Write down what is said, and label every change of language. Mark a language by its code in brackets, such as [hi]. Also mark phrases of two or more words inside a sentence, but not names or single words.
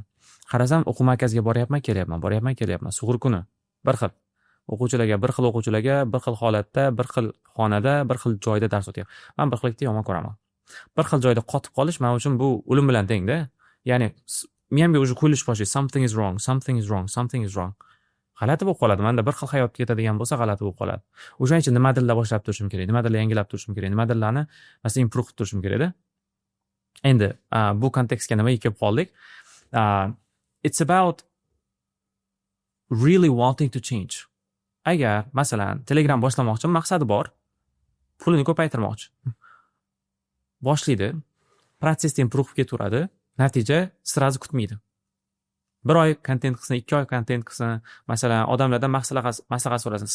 [uz] Qarasam, o'quv markaziga boryapman, kelyapman. Sug'ur kuni bir xil o'quvchilarga, bir xil holatda, bir xil xonada, bir xil joyda dars o'tyapman. Men bir xillikni yomon ko'raman. Bir xil joyda qotib qolish men uchun bu o'lim bilan tengda. Ya'ni menga o'zi qo'yilish boshlaydi. [en] Something is wrong. [uz] G'alati bo'lib qoladi. Menda bir xil hayot ketadigan bo'lsa, g'alati bo'lib qoladi. O'shaning uchun nimadirlar boshlab turishim kerak, nimadirlar yangilab turishim kerak, nimadirlarni masalan improve qilib turishim kerak-da. Endi bu kontekstga nimaga kelib qoldik? [en] It's about really wanting to change. [uz] Agar masalan Telegram boshlamoqchi, maqsadi bor, pulini ko'paytirmoqchi. Boshlaydi, protsessda improve ketaveradi, natija sirazi kutmaydi. 1 oy kontent qilsin, 2 oy kontent qilsin, masalan odamlardan maslahat so'rasin.